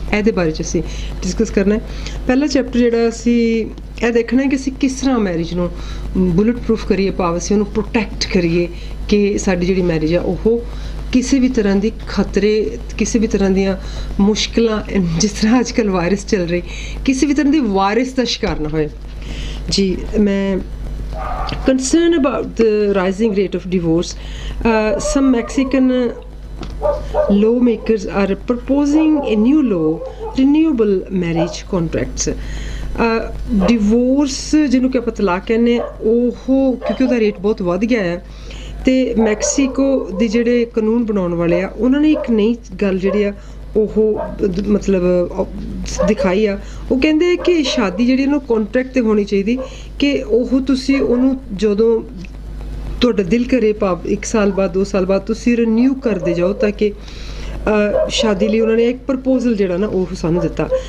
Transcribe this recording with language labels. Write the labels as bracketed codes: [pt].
[pa] ਇਹਦੇ ਬਾਰੇ 'ਚ ਅਸੀਂ ਡਿਸਕਸ ਕਰਨਾ ਹੈ। ਪਹਿਲਾ ਚੈਪਟਰ ਜਿਹੜਾ ਅਸੀਂ ਇਹ ਦੇਖਣਾ ਹੈ ਕਿ ਅਸੀਂ ਕਿਸ ਤਰ੍ਹਾਂ ਮੈਰਿਜ ਨੂੰ ਬੁਲਟ ਪ੍ਰੂਫ ਕਰੀਏ, ਭਾਵ ਅਸੀਂ ਉਹਨੂੰ ਪ੍ਰੋਟੈਕਟ ਕਰੀਏ ਕਿ ਸਾਡੀ ਜਿਹੜੀ ਮੈਰਿਜ ਆ ਉਹ ਕਿਸੇ ਵੀ ਤਰ੍ਹਾਂ ਦੀ ਖਤਰੇ, ਕਿਸੇ ਵੀ ਤਰ੍ਹਾਂ ਦੀਆਂ ਮੁਸ਼ਕਿਲਾਂ, ਜਿਸ ਤਰ੍ਹਾਂ ਅੱਜ ਕੱਲ੍ਹ ਵਾਇਰਸ ਚੱਲ ਰਹੀ, ਕਿਸੇ ਵੀ ਤਰ੍ਹਾਂ ਦੀ ਵਾਇਰਸ ਦਾ ਸ਼ਿਕਾਰ ਨਾ ਹੋਏ। [en] ਜੀ, ਮੈਂ concerned about the rising rate of divorce, some Mexican lawmakers are proposing a new law, renewable marriage contracts. [pa] Divorce ਜਿਹਨੂੰ ਕਿ ਆਪਾਂ ਤਲਾਕ ਕਹਿੰਦੇ ਉਹ ਕਿਉਂਕਿ ਉਹਦਾ ਰੇਟ ਬਹੁਤ ਵੱਧ ਗਿਆ ਹੈ ਅਤੇ ਮੈਕਸੀਕੋ ਦੇ ਜਿਹੜੇ ਕਾਨੂੰਨ ਬਣਾਉਣ ਵਾਲੇ ਆ ਉਹਨਾਂ ਨੇ ਇੱਕ ਨਈ ਗੱਲ ਜਿਹੜੀ ਆ ਉਹ ਮਤਲਬ ਦਿਖਾਈ ਆ। ਉਹ ਕਹਿੰਦੇ ਕਿ ਸ਼ਾਦੀ ਜਿਹੜੀ ਉਹਨੂੰ ਕੰਟਰੈਕਟ 'ਤੇ ਹੋਣੀ ਚਾਹੀਦੀ ਕਿ ਉਹ ਤੁਸੀਂ ਉਹਨੂੰ ਜਦੋਂ ਤੁਹਾਡਾ ਦਿਲ ਕਰੇ, ਭਾਵ 1 ਸਾਲ ਬਾਅਦ 2 ਸਾਲ ਬਾਅਦ ਤੁਸੀਂ ਰੀਨਿਊ ਕਰਦੇ ਜਾਓ ਤਾਂ ਕਿ ਸ਼ਾਦੀ ਲਈ ਉਹਨਾਂ ਨੇ ਇੱਕ ਪ੍ਰਪੋਜ਼ਲ ਜਿਹੜਾ ਨਾ ਉਹ ਸਾਨੂੰ ਦਿੱਤਾ।